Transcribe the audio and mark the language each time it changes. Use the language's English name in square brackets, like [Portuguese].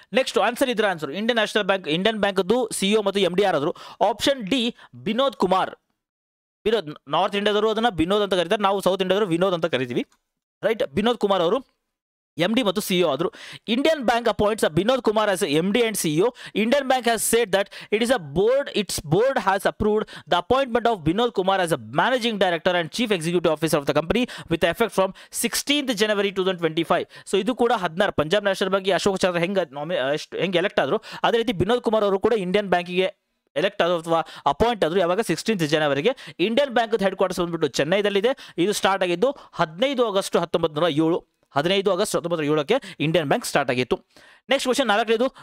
[Kannada] Next answer Indian ಬ್ಯಾಂಕ್ದು CEO ಮತ್ತು MD ಯಾರಾದರು? Option D Vinod Kumar. North ಇಂಡಿಯಾದವರು ಅದನ್ನು ವಿನೋದ್ ಅಂತ ಕರೀತಾರೆ, ನಾವು ಸೌತ್ ಇಂಡಿಯಾದವರು ವಿನೋದ್ ಅಂತ ಕರಿತೀವಿ. ರೈಟ್. ವಿನೋದ್ ಕುಮಾರ್ ಅವರು MD ಮತ್ತು CEO ಆದರು. [English] Indian bank appoints Vinod Kumar as MD and CEO. Indian Bank has said that its board has approved the appointment of Vinod Kumar as a managing director and chief executive officer of the company with effect from 16th January 2025. [Kannada] So ಇದು ಕೂಡ 16 Punjab national ಬ್ಯಾಂಕ್ಗೆ ಅಶೋಕ್ ಚಂದ್ರ ಹೆಂಗೆ elect ಆದರು, ಅದೇ ರೀತಿ ವಿನೋದ್ ಕುಮಾರ್ ಅವರು ಕೂಡ Indian ಬ್ಯಾಂಕಿಗೆ ಎಲೆಕ್ಟ್ ಆದರು ಅಥವಾ ಅಪಾಯಿಂಟ್ ಆದರು. ಯಾವಾಗ? 16th ಜನವರಿಗೆ. Indian bank head quarters ಬಂದ್ಬಿಟ್ಟು ಚೆನ್ನೈದಲ್ಲಿದೆ. ಇದು ಸ್ಟಾರ್ಟ್ ಆಗಿದ್ದು 15 ಆಗಸ್ಟ್ 1907ಕ್ಕೆ ಇಂಡಿಯನ್ ಬ್ಯಾಂಕ್ ಸ್ಟಾರ್ಟ್ ಆಗಿತ್ತು. Next question 4ನೇದು.